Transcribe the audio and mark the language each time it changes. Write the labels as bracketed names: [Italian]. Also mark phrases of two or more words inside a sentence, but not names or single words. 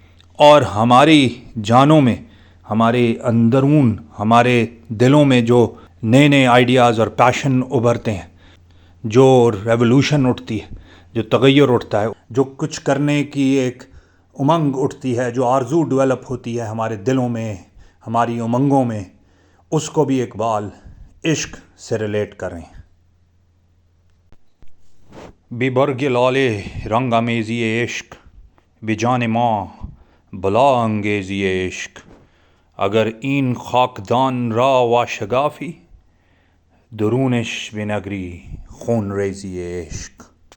[Urdu] اور ہماری جانوں میں، ہمارے اندرون، ہمارے دلوں میں جو نئے نئے آئیڈیاز اور پیشن ابھرتے ہیں، جو ریولوشن اٹھتی ہے، جو تغیر اٹھتا ہے، جو کچھ کرنے کی ایک امنگ اٹھتی ہے، جو آرزو ڈیولپ ہوتی ہے ہمارے دلوں میں، ہماری امنگوں میں، اس کو بھی اقبال عشق سے ریلیٹ کر رہے ہیں۔ [Persian] بے برگ لال رنگ آمیزی عشق، بے جان ماں بلا انگیزی عشق، اگر این خاکدان را وا شگافی، درونش بے نگری خون ریزی عشق۔